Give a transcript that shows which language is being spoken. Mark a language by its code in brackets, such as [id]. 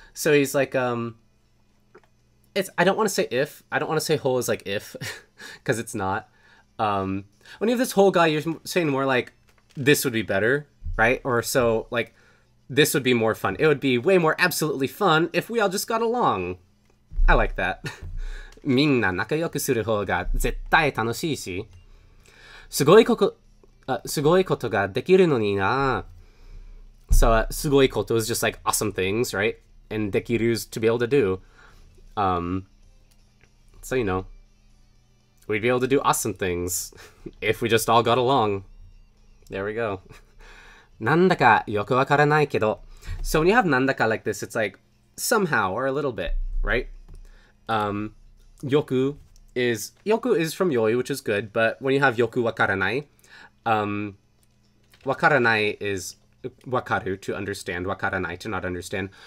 [en] So he's like, I don't want to say if. I don't want to say whole is like if, because it's not. When you have this whole guy, you're saying more like, this would be better, right? Or so, like, this would be more fun. It would be way more absolutely fun if we all just got along. I like that. [ja] みんな仲良くする方が絶対楽しいし、すごいことができるのにな. [en] So, すごいこと is just like awesome things, right? And できる is to be able to do. So, you know, we'd be able to do awesome things if we just all got along. There we go. [ja] なんだかよくわからないけど. [en] So when you have なんだか like this, it's like somehow or a little bit, right? Yoku is from yoi, which is good, but when you have yoku wakaranai, wakaranai is wakaru, to understand, wakaranai, to not understand.